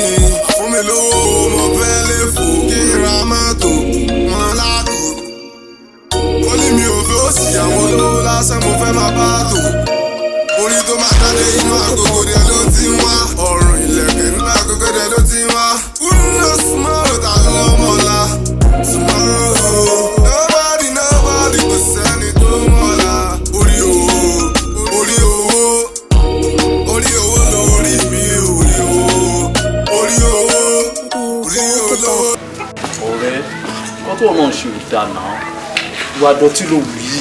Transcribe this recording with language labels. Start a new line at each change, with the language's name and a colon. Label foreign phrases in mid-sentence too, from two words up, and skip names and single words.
Yoruba: Fún mi lówó mo fẹ́ lè fò kí n ra mọ́tò wọn lágbo. Ó ní mi ò fẹ́ òsì àwọn olówó lásán mo fẹ́ máa bá tò. Orí tó máa dáná inú àkókò rẹ̀ ló ti wá. Ọ̀run ìlẹ̀kẹ̀ nínú àkókò rẹ̀ ló ti wá.
English: Who knows tomorrow
Yoruba: ta ló mọ̀lá?
English: Tomorrow nobody
Yoruba: kò sẹ́ni tó mọ̀lá. Orí owó lórí mi, orí olówó. Ọ̀rẹ́ kọ́ tó náà ṣe ò dáná ìwà dọ̀tí ló wù yìí.